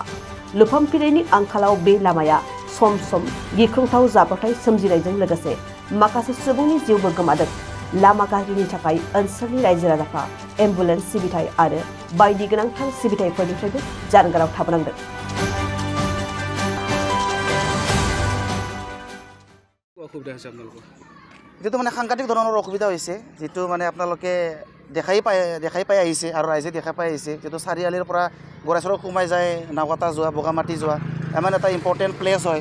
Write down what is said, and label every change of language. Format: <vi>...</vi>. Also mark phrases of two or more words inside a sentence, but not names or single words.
<brx>लुफामफिननायनि आंखालाव बे लामाया सम सम गिख्रंथाव जाब्रबथाय सोमजिनायजों लोगोसे माखासे सुबुंनि जिउबो गोमादों। लामा गाज्रिनि थाखाय ओनसोलनि रायजो राजाफ्रा एम्बुलेन्स सिबिथाय आरो बायदि गोनांथार सिबिथायफोरनिफ्रायबो जानगाराव थाबोनांदों।</brx> <as>যেটো মানে সাংঘাতিক ধৰণৰ অসুবিধা হৈছে, যেটো মানে আপোনালোকে দেখাই পাই আহিছে আৰু ৰাইজে দেখা পাই আহিছে। যেটো চাৰিআলিৰ পৰা গড়েশ্বৰত সোমাই যায় নাওকাটা যোৱা, বগামাটি যোৱা, ইমান এটা</as> <en>important place</en> <as>হয়।</as>